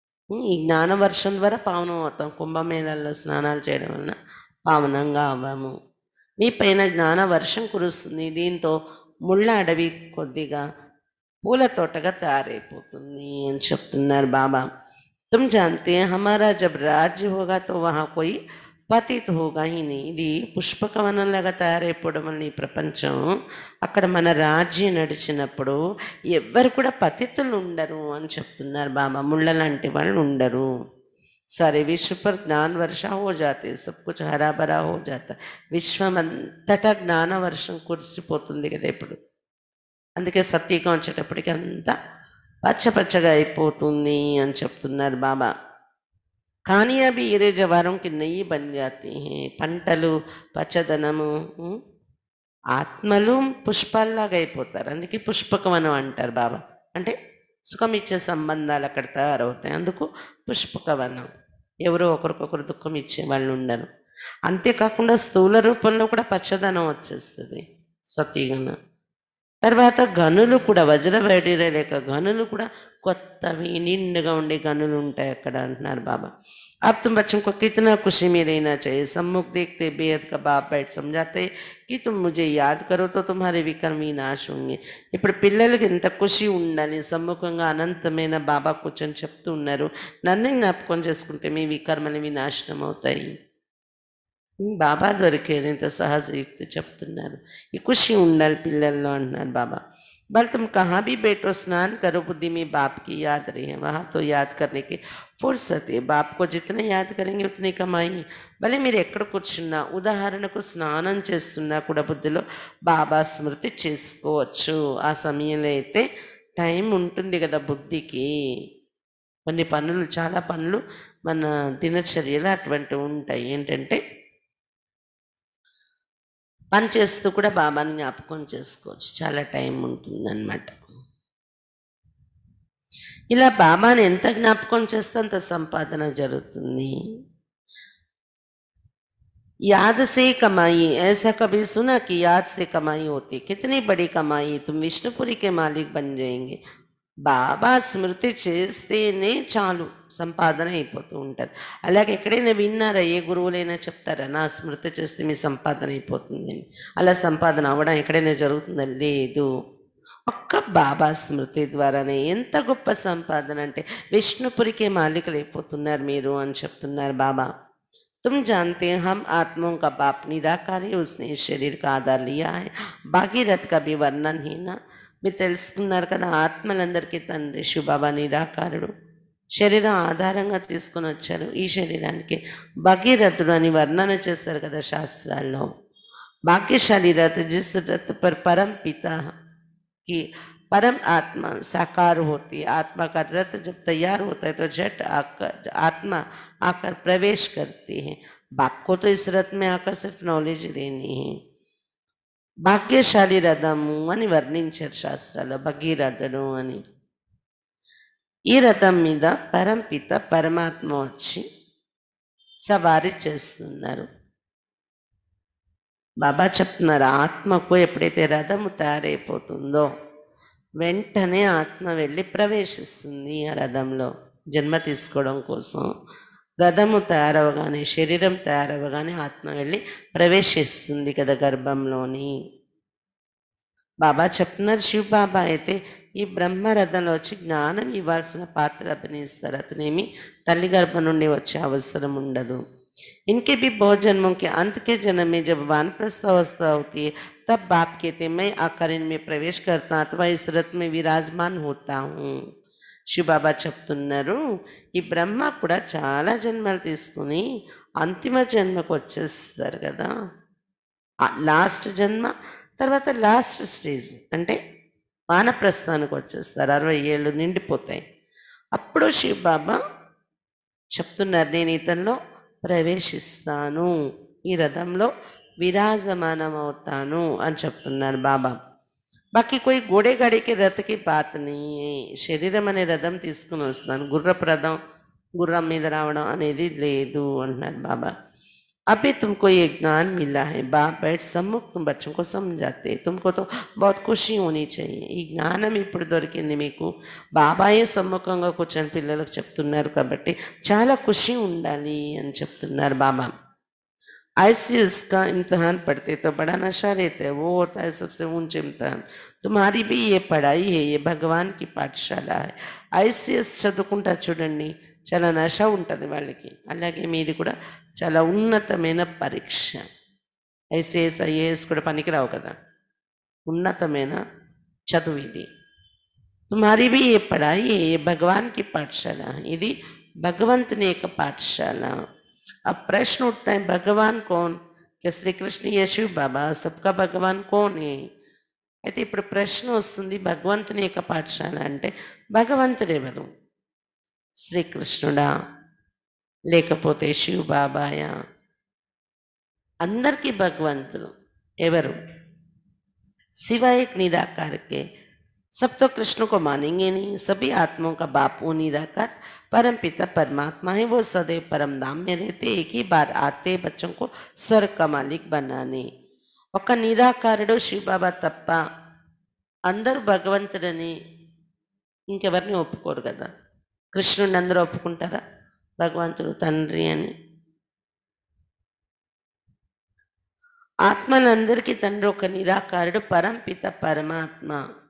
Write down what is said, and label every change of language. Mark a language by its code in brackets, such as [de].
[te] ఈ జ్ఞానవర్షం ద్వారా పావనం అవుతాం. కుంభమేళాల్లో స్నానాలు చేయడం వలన పావనంగా అవ్వము. మీ పైన జ్ఞానవర్షం కురుస్తుంది. దీంతో ముళ్ళ అడవి కొద్దిగా పూల తోటగా తయారైపోతుంది అని చెప్తున్నారు బాబా. [hi] तुम जानते हैं हमारा जब राज्य होगा तो वहाँ कोई పతిత్ హోగా హీ నీ. [te] ఇది పుష్పకవనంలాగా తయారైపోవడం వల్ల ఈ ప్రపంచం, అక్కడ మన రాజ్యం నడిచినప్పుడు ఎవ్వరు కూడా పతితులు ఉండరు అని చెప్తున్నారు బాబా. ముళ్ళ లాంటి వాళ్ళు ఉండరు. [hi] सारे विश्व पर ज्ञान वर्षा हो जाते, सब कुछ हरा भरा हो जाता. [te] విశ్వమంతటా జ్ఞాన వర్షం కురిసిపోతుంది కదా ఇప్పుడు. అందుకే సత్యకం వచ్చేటప్పటికి అంతా పచ్చపచ్చగా అయిపోతుంది అని చెప్తున్నారు బాబా. కానీ అవి ఇరే జవారంకి నెయ్యి [hi] బన్ జాతి హై. [te] పంటలు పచ్చదనము, ఆత్మలు పుష్పాల్లాగా అయిపోతారు. అందుకే పుష్పకవనం అంటారు బాబా. అంటే సుఖం ఇచ్చే సంబంధాలు అక్కడ తయారవుతాయి. అందుకు పుష్పకవనం. ఎవరో ఒకరికొకరు దుఃఖం ఇచ్చే వాళ్ళు ఉండరు. అంతేకాకుండా స్థూల రూపంలో కూడా పచ్చదనం వచ్చేస్తుంది సతీగన. తర్వాత గనులు కూడా వజ్రవైడూర్య లేక గనులు కూడా కొత్తవి నిండుగా ఉండే గనులు ఉంటాయి అక్కడ అంటున్నారు బాబా. [hi] अब तुम बच्चों को कितना खुशी में रहना चाहिए. सम्मुख देखते बेहद का बाप बैठ समझाते कि तुम मुझे याद करो तो तुम्हारे विकर्म विनाश होंगे. [te] ఇప్పుడు పిల్లలకి ఎంత ఖుషి ఉండాలి, సమ్ముఖంగా అనంతమైన బాబా కూర్చొని చెప్తూ ఉన్నారు, నన్ను జ్ఞాపకం చేసుకుంటే మీ వికర్మలు వినాశనం అవుతాయి. బాబా దొరికేది ఇంత సహజయుక్తి చెప్తున్నారు. ఈ ఖుషి ఉండాలి పిల్లల్లో అంటున్నారు బాబా. [hi] बल तुम कहाँ भी बैठो स्नान करो, बुद्धि में बाप की याद रहे, वहाँ तो याद करने की फुर्सत है. बाप को जितने याद करेंगे उतनी कमाई. [te] భలే మీరు ఎక్కడ కూర్చున్నా, ఉదాహరణకు స్నానం చేస్తున్నా కూడా బుద్ధిలో బాబా స్మృతి చేసుకోవచ్చు. ఆ సమయంలో అయితే టైం ఉంటుంది కదా బుద్ధికి. కొన్ని పనులు, చాలా పనులు మన దినచర్యలో అటువంటివి ఉంటాయి. ఏంటంటే పని చేస్తూ కూడా బాబాని జ్ఞాపకం చేసుకోవచ్చు. చాలా టైం ఉంటుందన్నమాట. ఇలా బాబాని ఎంత జ్ఞాపకం చేస్తే అంత సంపాదన జరుగుతుంది. [hi] याद से कमाई, ऐसा कभी सुना कि याद से कमाई होती. कितनी बड़ी कमाई, तुम विष्णुपुरी के मालिक बन जाएंगे. [te] బాబా స్మృతి చేస్తేనే చాలు సంపాదన అయిపోతూ ఉంటుంది. అలాగే ఎక్కడైనా విన్నారా, ఏ గురువులైనా చెప్తారా నా స్మృతి చేస్తే మీ సంపాదన అయిపోతుంది అని? అలా సంపాదన అవ్వడం ఎక్కడైనా జరుగుతుందా? లేదు. ఒక్క బాబా స్మృతి ద్వారానే. ఎంత గొప్ప సంపాదన అంటే విష్ణుపురికే మాలికలు అయిపోతున్నారు మీరు అని చెప్తున్నారు బాబా. [hi] तुम जानते हैं हम आत्माओं का बाप निराकार है, उसने इस शरीर का आधार लिया है. భాగీరథ్ का भी వర్ణన్ హీన. [te] మీరు తెలుసుకున్నారు కదా, ఆత్మలందరికీ తండ్రి శివబాబా నిరాకారుడు. శరీరం ఆధారంగా తీసుకొని వచ్చారు ఈ శరీరానికి. భగీరథుడు అని వర్ణన చేస్తారు కదా శాస్త్రాల్లో. [hi] भाग्यशाली रथ जिस रथ पर परम पिता की परम आत्मा साकार होती है. आत्मा का रथ जब तैयार होता है तो झट आकर आत्मा आकर प्रवेश करती है. बाप को तो इस रथ में आकर सिर्फ नॉलेज देनी है. [te] భాగ్యశాలి రథము అని వర్ణించారు శాస్త్రాల్లో భగీరథుడు అని. ఈ రథం మీద పరంపిత పరమాత్మ వచ్చి సవారీ చేస్తున్నారు. బాబా చెప్తున్నారు, ఆత్మకు ఎప్పుడైతే రథము తయారైపోతుందో వెంటనే ఆత్మ వెళ్ళి ప్రవేశిస్తుంది ఆ రథంలో జన్మ తీసుకోవడం కోసం. రథము తయారవగానే, శరీరం తయారవగానే ఆత్మ వెళ్ళి ప్రవేశిస్తుంది కదా గర్భంలోని. బాబా చెప్తున్నారు, శివ బాబా అయితే ఈ బ్రహ్మరథంలో వచ్చి జ్ఞానం ఇవ్వాల్సిన పాత్ర అభినయిస్తారు. అతనేమి తల్లి గర్భం నుండి వచ్చే అవసరం ఉండదు. [hi] इनके भी बहुत जन्मों के अंत के जन्म में जब वानप्रस्थ अवस्था होती है तब बाप कहते हैं मैं आकर इनमें प्रवेश करता अथवा इस रथ में विराजमान होता हूँ. [te] శివబాబా చెప్తున్నారు, ఈ బ్రహ్మ కూడా చాలా జన్మలు తీసుకుని అంతిమ జన్మకు వచ్చేస్తారు కదా. లాస్ట్ జన్మ తర్వాత లాస్ట్ స్టేజ్ అంటే వానప్రస్థానికి వచ్చేస్తారు. 60 ఏళ్ళు నిండిపోతాయి. అప్పుడు శివబాబా చెప్తున్నారు, నేను ఇతనిలో ప్రవేశిస్తాను, ఈ రథంలో విరాజమానం అవుతాను అని చెప్తున్నారు బాబా. [hi] బాకీ కోయి గోడే గాడికి రథకి బాతని, [te] శరీరం అనే రథం తీసుకుని వస్తున్నాను, గుర్రపు రథం గుర్రం మీద రావడం అనేది లేదు అంటున్నారు బాబా. [hi] अभी तुमको ये ज्ञान मिला है, बाप बैठ सम्मुख तुम बच्चों को समझाते, तुमको तो बहुत खुशी होनी चाहिए. [te] ఈ జ్ఞానం ఇప్పుడు దొరికింది మీకు, బాబాయే సమ్ముఖంగా కూర్చొని పిల్లలకు చెప్తున్నారు కాబట్టి చాలా ఖుషి ఉండాలి అని చెప్తున్నారు బాబా. [hi] आईसीएस का इम्तहान पढ़ते तो बड़ा नशा रहता है, वो होता है सबसे ऊंचे इम्तहान. तुम्हारी भी ये पढ़ाई है, ये भगवान की पाठशाला है. [te] ఐసిఎస్ చదువుకుంటా చూడండి, చాలా నశ ఉంటుంది వాళ్ళకి. అలాగే మీది కూడా చాలా ఉన్నతమైన పరీక్ష. ఐసిఎస్ ఐఏఎస్ కూడా పనికిరావు కదా, ఉన్నతమైన చదువు ఇది. [hi] తుమ్హారీ भी ये पढ़ाई है, ये भगवान की पाठशाला है. [te] ఇది భగవంతుని యొక్క పాఠశాల. [hi] अब प्रश्न उठता है, भगवान कौन? क्या श्री कृष्ण या शिव बाबा? सबका भगवान कौन है? [te] అయితే ఇప్పుడు ప్రశ్న వస్తుంది, భగవంతుని యొక్క పాఠశాల అంటే భగవంతుడు ఎవరు? శ్రీకృష్ణుడా లేకపోతే శివ బాబాయా? అందరికీ భగవంతుడు ఎవరు? [hi] शिव एक निराकार के, सब तो कृष्ण को मानेंगे नहीं. सभी आत्माओं का बाप वो निराकार परम पिता परमात्मा है. वो सदैव परम धाम में रहते, एक ही बार आते बच्चों को स्वर्ग का मालिक बनाने. [te] ఒక నిరాకారుడు శివబాబా తప్ప అందరూ భగవంతుడని ఇంకెవరిని ఒప్పుకోరు కదా. కృష్ణుడిని అందరూ ఒప్పుకుంటారా భగవంతుడు తండ్రి అని? ఆత్మలందరికీ తండ్రి ఒక నిరాకారుడు పరంపిత పరమాత్మ.